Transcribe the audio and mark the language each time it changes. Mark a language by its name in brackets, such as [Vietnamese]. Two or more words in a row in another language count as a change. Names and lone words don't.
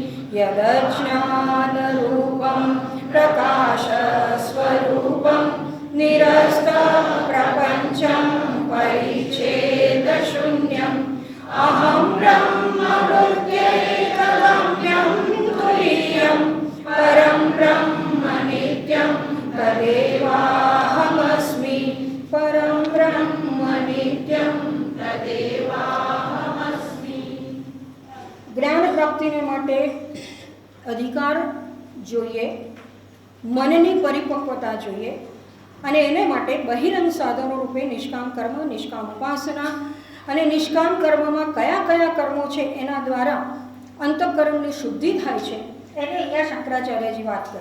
[Sanskrit] यदज्ञानरूपं प्रकाशस्वरूपं निरस्तप्रपञ्चं परिच्छेदशून्यम् अहं ब्रह्मवृत्त्यैकगम्यं तुरीयं परं ब्रह्म नित्यं तदेवाहमस्मि। परं ब्रह्म नित्यं तदेवाहमस्मि। [Gujarati] જ્ઞાન પ્રાપ્તિને માટે અધિકાર જોઈએ, મનની પરિપક્વતા જોઈએ અને એને માટે બહિરંગ સાધનો રૂપે નિષ્કામ કર્મ, નિષ્કામ ઉપાસના અને નિષ્કામ કર્મમાં કયા કયા કર્મો છે એના દ્વારા અંતઃકરણની શુદ્ધિ થાય છે એને અહીંયા શંકરાચાર્યજી વાત કરી.